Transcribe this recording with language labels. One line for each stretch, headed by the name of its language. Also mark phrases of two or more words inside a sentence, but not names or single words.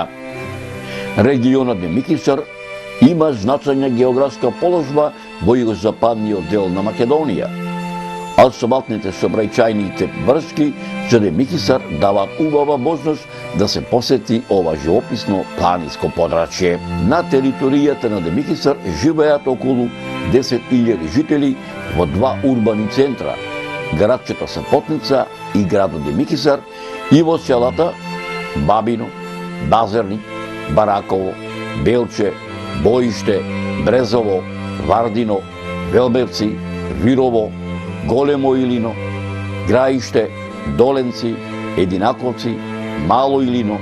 Macedonian: Регионот Демихисар има значајна географска положба во југозападниот дел на Македонија, а асфалтните сообраќајните врски за Демихисар даваат убава можност да се посети ова живописно планинско подрачје. На територијата на Демихисар живеат околу 10.000 жители во два урбани центра, градчето Сапотница и градот Демихисар, и во селата Бабино, Базерник, Бараково, Белче, Боиште, Брезово, Вардино, Велбевци, Вирово, Големо Илино, Граиште, Доленци, Единаковци, Мало Илино,